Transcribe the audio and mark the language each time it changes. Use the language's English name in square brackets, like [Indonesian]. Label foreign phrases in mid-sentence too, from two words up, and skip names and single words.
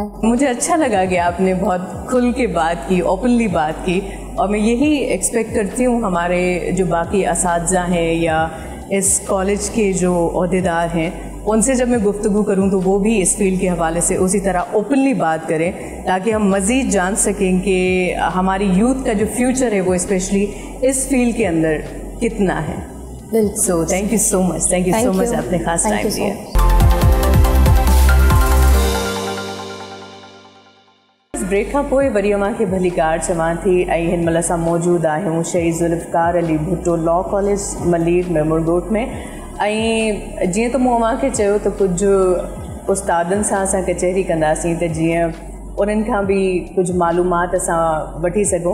[Urdu] مجھے اچھا لگا کہ آپ نے بہت کھل کے بات کی، اوپنلی بات کی، اور میں یہی ایکسپیکٹ کرتی ہوں ہمارے جو باقی اساتذہ ہیں یا اس کالج کے جو عہدیدار ہیں ان سے جب میں گفتگو کروں تو وہ بھی اس فیلڈ کے حوالے سے اسی طرح اوپنلی بات کریں تاکہ ہم مزید جان سکیں کہ ہماری یوتھ کا جو فیوچر ہے وہ اسپیشلی اس فیلڈ کے اندر کتنا ہے. [English] so thank you so much, thank you so much, [Urdu] آپ نے خاص ٹائم دیا. [Sindhi] بریک کھاں पोइ वरी अव्हांखे भली कार चवां थी ऐं हिन महिल असां मौजूदु आहियूं शहीद ज़ुल्फ़कार अली भुट्टो लॉ कॉलेज मलीर मेमूरगोट में. ऐं जीअं त मूं अव्हांखे चयो त कुझु उस्तादनि सां असां कचहरी कंदासीं त जीअं उन्हनि खां बि कुझु मालूमात असां वठी सघूं.